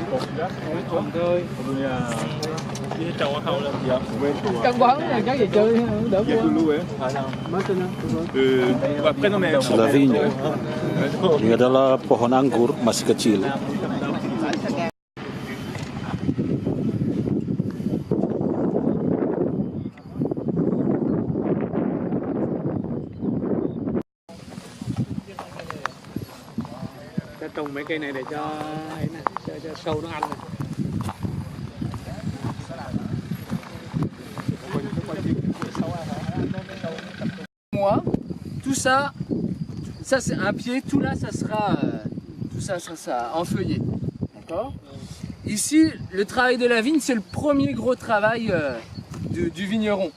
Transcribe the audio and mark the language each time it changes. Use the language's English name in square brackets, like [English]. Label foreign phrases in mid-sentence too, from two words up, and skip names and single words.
[French] La vigne. [Indonesian] Ini adalah pohon anggur masih kecil. [Vietnamese] Trồng mấy cây này để cho sâu nó ăn này. [French] Moi, tout ça c'est un pied, tout là ça sera en feuillet, d'accord. Ici, le travail de la vigne, c'est le premier gros travail du vigneron.